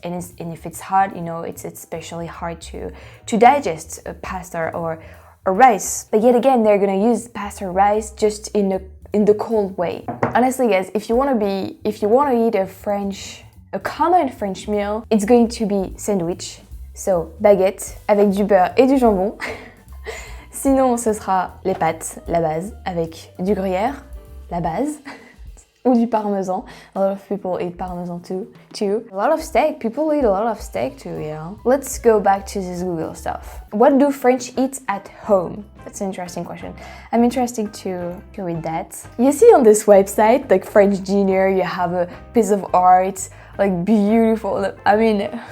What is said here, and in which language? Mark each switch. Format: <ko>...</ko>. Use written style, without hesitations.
<en>And if it's hot, it's especially hard to digest pasta or rice. But yet again, they're gonna use pasta or rice just in the cold way. Honestly, guys, if you wanna eat a common French meal, it's going to be sandwich.</en> <fr>So baguette avec du beurre et du jambon. Sinon, ce sera les pâtes, la base, avec du gruyère, la base. Ou du parmesan.</fr> <en>A lot of people eat parmesan too. A lot of steak. People eat a lot of steak too, Let's go back to this Google stuff. What do French eat at home? That's an interesting question. I'm interested to read that. You see on this website, like French dinner, you have a piece of art, like beautiful. I mean,</en>